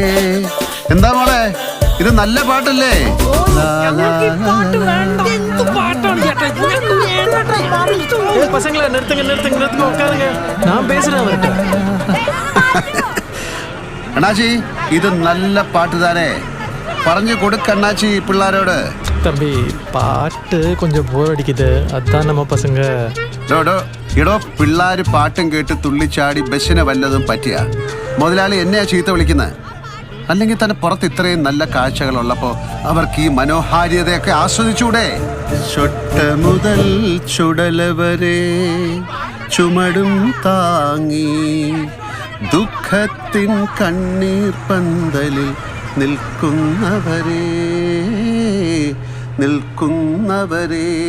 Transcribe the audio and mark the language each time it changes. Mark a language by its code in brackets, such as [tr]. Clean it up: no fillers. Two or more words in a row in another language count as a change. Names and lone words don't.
[ml] എന്താ മോളെ, ഇത് നല്ല പാട്ടല്ലേ? അണ്ണാച്ചി, ഇത് നല്ല പാട്ട് താനേ. പറഞ്ഞു കൊടുക്കണ്ണാച്ചി പിള്ളാരോട്. [ta] தம்பி, பாட்டு கொஞ்சம் போர் அடிக்குது, அதான் நம்ம பசங்க. [ml] ഇടോ, പിള്ളാര് പാട്ടും കേട്ട് തുള്ളിച്ചാടി ബസ്സിനെ വല്ലതും പറ്റിയ മുതലാളി എന്നെയാ ചീത്ത വിളിക്കുന്നത്. അല്ലെങ്കിൽ തന്നെ പുറത്ത് ഇത്രയും നല്ല കാഴ്ചകളുള്ളപ്പോൾ അവർക്ക് ഈ മനോഹാരിതയൊക്കെ ആസ്വദിച്ചൂടെ? ചൊട്ട മുതൽ ചുടലവരെ ചുമടും താങ്ങി ദുഃഖത്തിൻ കണ്ണീർ പന്തലിൽ നിൽക്കുന്നവരെ നിൽക്കുന്നവരെ.